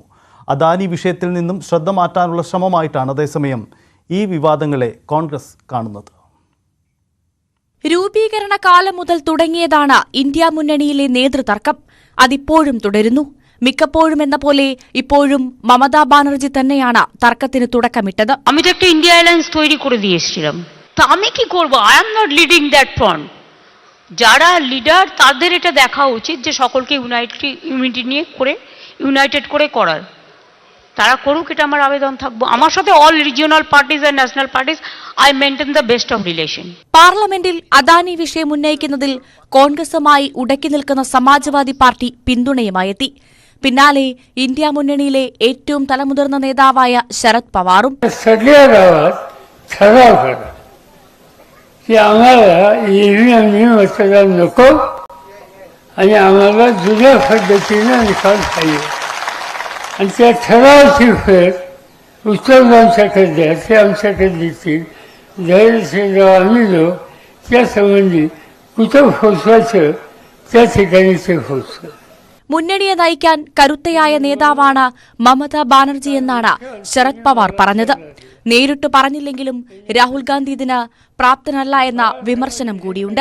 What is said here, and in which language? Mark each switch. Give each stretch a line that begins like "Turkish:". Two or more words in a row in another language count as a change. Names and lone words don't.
Malayalam: അദാനി വിഷയത്തിൽ നിന്നും ശ്രദ്ധ മാറ്റാനുള്ള ശ്രമമായിട്ടാണ് അതേസമയം ഈ വിവാദങ്ങളെ കോൺഗ്രസ് കാണുന്നത്. രൂപീകരണ കാലം മുതൽ തുടങ്ങിയതാണ് ഇന്ത്യ മുന്നണിയിലെ നേതൃതർക്കം. അതിപ്പോഴും തുടരുന്നു. മിക്കപ്പോഴും എന്ന പോലെ ഇപ്പോഴും മമതാ ബാനർജി തന്നെയാണ് തർക്കത്തിന് തുടക്കമിട്ടത്.
Bangla: আমি তো একটা ইন্ডিয়া অ্যালায়েন্স তৈরি করে দিয়েছিলাম, তো আমি কি করব?
English: I am not leading that front.
Bangla: যারা লিডার তাদের এটা দেখা উচিত যে সকলকে ইউনিটি নিয়ে করে ইউনাইটেড করে করার, তারা করুক, এটা আমার আবেদন থাকবো। আমার সাথে
English: all regional parties and national parties I maintain the best of relation.
Malayalam: പാർലമെന്റിൽ അദാനി വിഷയം ഉന്നയിക്കുന്നതിൽ കോൺഗ്രസുമായി ഉടക്കി നിൽക്കുന്ന സമാജ്വാദി പാർട്ടി പിന്തുണയുമായെത്തി. പിന്നാലെ ഇന്ത്യ മുന്നണിയിലെ ഏറ്റവും തലമുതിർന്ന നേതാവായ ശരത് പവാറും
Marathi: आणि त्या ठरावाची फेर उत्तरांच्याकडे द्यायचे आमच्याकडे देतील धैर्यशीलराव आम्ही जो त्यासंबंधी कुठं पोचवायचं त्या ठिकाणी ते पोचतं.
Malayalam: മുന്നണിയെ നയിക്കാൻ കരുത്തയായ നേതാവാണ് മമതാ ബാനർജി എന്നാണ് ശരത് പവാർ പറഞ്ഞത്. നേരിട്ട് പറഞ്ഞില്ലെങ്കിലും രാഹുൽ ഗാന്ധി ഇതിന് പ്രാപ്തനല്ല എന്ന വിമർശനം കൂടിയുണ്ട്.